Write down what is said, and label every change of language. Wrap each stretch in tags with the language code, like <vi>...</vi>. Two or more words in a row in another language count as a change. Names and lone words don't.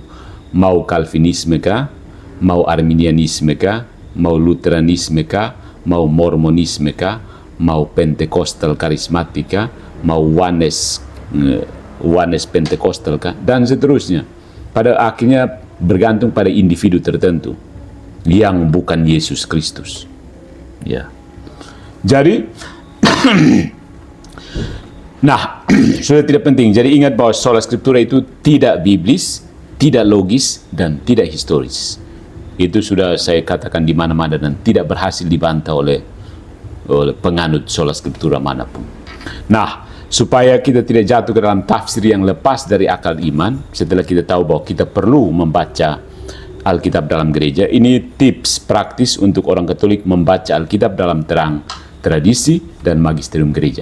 <id>Mau Calvinisme kah, mau Arminianisme kah, mau Lutheranisme kah, mau Mormonisme kah, mau Pentekostal karismatika, mau Oneness Pentekostal kah, dan seterusnya. Pada akhirnya bergantung pada individu tertentu yang bukan Yesus Kristus. Ya. Jadi nah, sudah tidak penting. Jadi ingat bahwa</id> <la>sola scriptura</la> <id>itu tidak biblis, tidak logis, dan tidak historis. Itu sudah saya katakan di mana-mana dan tidak berhasil dibantah oleh penganut</id> <la>sola scriptura</la> <id>manapun. Nah, supaya kita tidak jatuh ke dalam tafsir yang lepas dari akal iman, setelah kita tahu bahwa kita perlu membaca Alkitab dalam gereja, ini tips praktis untuk orang Katolik membaca Alkitab dalam terang tradisi dan magisterium gereja.</id>